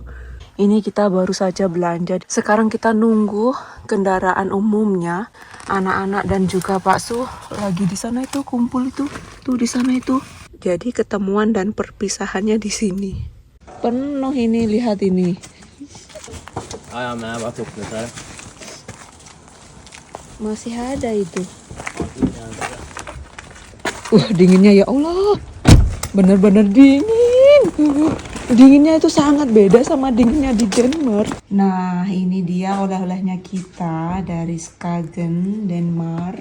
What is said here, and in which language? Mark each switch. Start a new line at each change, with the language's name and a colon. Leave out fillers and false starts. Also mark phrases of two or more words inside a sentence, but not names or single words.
Indonesian: Ini kita baru saja belanja. Sekarang kita nunggu kendaraan umumnya. Anak-anak dan juga Pak Su lagi di sana itu kumpul itu, tuh di sana itu. Jadi ketemuan dan perpisahannya di sini. Penuh ini, lihat ini.
Danish: Ja, men jeg bare tok den der.
Indonesian: Masih ada itu. Dinginnya
Arabic: ya Allah.
Indonesian: Bener-bener dingin. Dinginnya itu sangat beda sama dinginnya di Denmark. Nah, ini dia oleh-olehnya kita dari Skagen, Denmark.